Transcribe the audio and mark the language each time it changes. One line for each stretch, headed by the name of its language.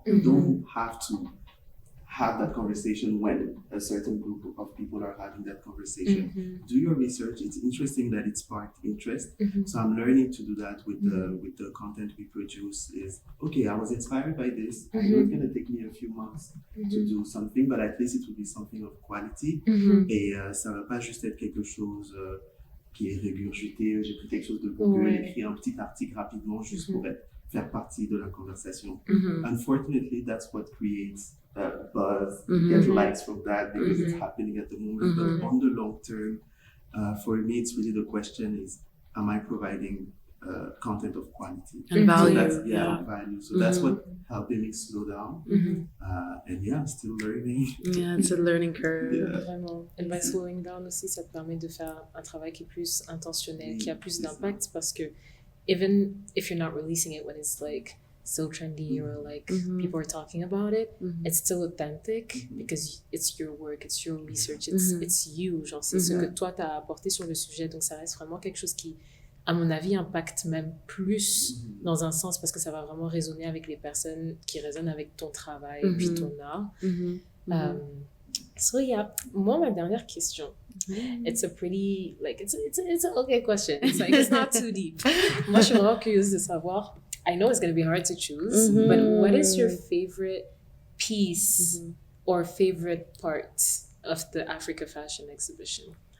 English: You don't have to have that conversation when a certain group of people are having that conversation. Do your research. It's interesting that it sparked interest. So I'm learning to do that with the content we produce. Is okay, I was inspired by this. I know it's going to take me a few months to do something, but at least it will be something of quality.
French: Et ça va pas juste être quelque chose qui est régurgité. J'ai pris quelque chose de Google, écrit un petit article rapidement juste pour faire partie de la conversation.
English: Unfortunately, that's what creates buzz, get likes from that because it's happening at the moment. But on the long term, for me, it's really the question is, am I providing content of quality? And value. So that's, value. So that's what helping me slow down. And I'm still learning. Yeah, it's a learning curve.
French: Vraiment.
English: And by slowing down
French: aussi, ça te permet de faire un travail qui est plus intentionnel, qui a plus d'impact parce que
English: even if you're not releasing it when it's like so trendy or like people are talking about it, it's still authentic because it's your work, it's your research, it's you,
French: genre c'est ce que toi t'as apporté sur le sujet, donc ça reste vraiment quelque chose qui, à mon avis, impacte même plus dans un sens parce que ça va vraiment résonner avec les personnes qui résonnent avec ton travail et puis ton art.
English: So yeah,
French: moi ma dernière question,
English: it's a pretty, like, it's an okay question. It's like, it's not too deep.
French: Moi, je suis vraiment curieuse de savoir,
English: I know it's going to be hard to choose, but what is your favorite piece or favorite part of the Africa Fashion Exhibition?